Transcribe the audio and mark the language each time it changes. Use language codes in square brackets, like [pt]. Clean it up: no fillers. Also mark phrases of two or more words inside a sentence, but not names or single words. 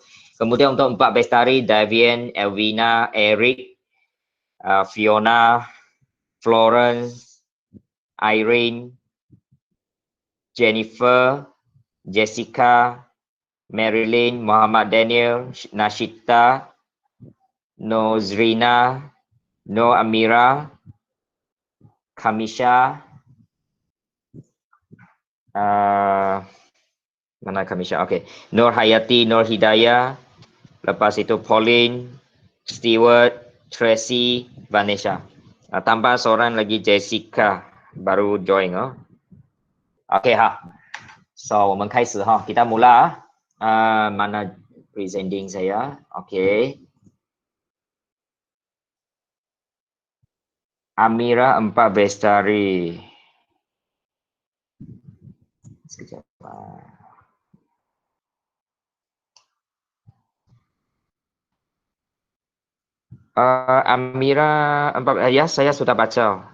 [ms] Kemudian untuk 4 bestari, Davian, Elvina, Eric, Fiona, Florence, Irene, Jennifer, Jessica, Marilyn, Muhammad Daniel, Nashita, Nozrina, No Amira, Kamisha, mana Kamisha? Okey. Nur Hayati, Nur Hidayah, lepas itu Pauline, Stewart, Tracy, Vanessa. Tambah seorang lagi Jessica baru join. Okey So, [zh] 我们开始 [ms] kita mula. Mana presenting saya? Okey. Amira 4 bestari. Sekejap. Amira 4, ya saya sudah baca.